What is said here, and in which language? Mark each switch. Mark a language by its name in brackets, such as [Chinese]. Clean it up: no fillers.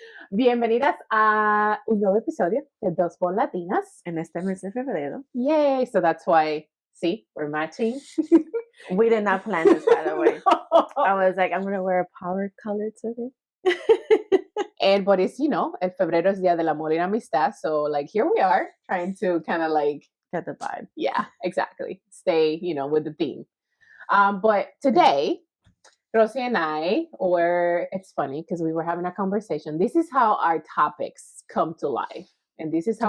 [Spanish] bienvenidas a un nuevo episodio de Dos por Latinas. En este mes de febrero. Yay! [English] So that's why, see, we're matching. We did not plan this, by the way. I was like, I'm going to wear a power color today. But it's, [Spanish] el febrero es Día del Amor y la Amistad. [English] So, like, here we are trying to kind of like, Get the vibe. yeah, exactly. Stay, with the theme. But today, Rosie and I it's funny because we were having a conversation. This is how our topics come to life. And this is how